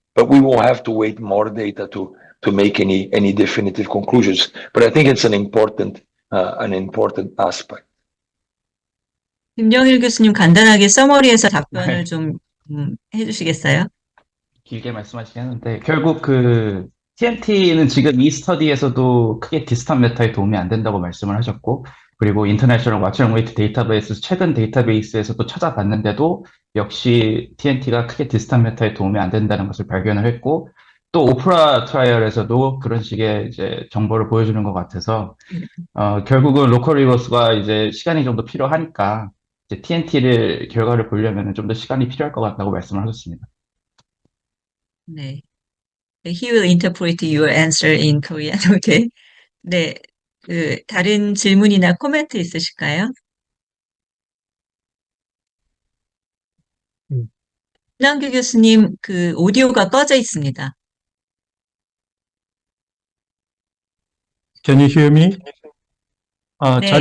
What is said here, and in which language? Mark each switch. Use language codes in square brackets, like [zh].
[en] But we will have to wait more data to make any definitive conclusions. But I think it's an important aspect. [ko] 김영일 교수님 간단하게 서머리해서 답변을 좀 해주시겠어요? 길게 말씀하시겠는데 결국 그 TNT는 지금 이 스터디에서도 크게 디스턴트 메타에 도움이 안 된다고 말씀을 하셨고 그리고 인터내셔널 왓츠 웨이트 데이터베이스 최근 데이터베이스에서도 찾아봤는데도 역시 TNT가 크게 디스턴트 메타에 도움이 안 된다는 것을 발견을 했고 또 오프라 트라이얼에서도 그런 식의 이제 정보를 보여주는 것 같아서 결국은 로컬 리버스가 이제 시간이 좀 더 필요하니까 이제 TNT를 결과를 보려면 좀 더 시간이 필요할 것 같다고 말씀을 하셨습니다. 네. [en] He will interpret your answer in Korean. [ko] Okay. 네. 다른 질문이나 코멘트 있으실까요? 김남규 교수님, 오디오가 꺼져 있습니다. [en] Can you hear me? 잘